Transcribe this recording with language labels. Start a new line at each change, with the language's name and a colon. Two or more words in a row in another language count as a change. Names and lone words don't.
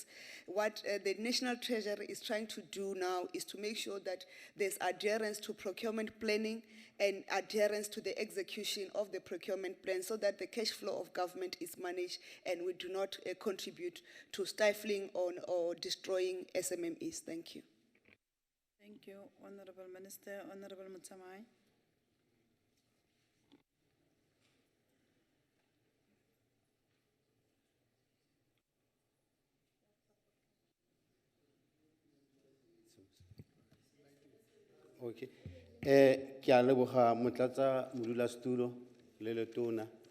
English: What the National Treasury is trying to do now is to make sure that there's adherence to procurement planning and adherence to the execution of the procurement plan, so that the cash flow of government is managed and we do not contribute to stifling or destroying SMMEs. Thank you. Thank you, Honorable Minister. Honorable Mutsamai. Okay.
Tswana: Ke a leboga motlatsa modulasetulo le letona.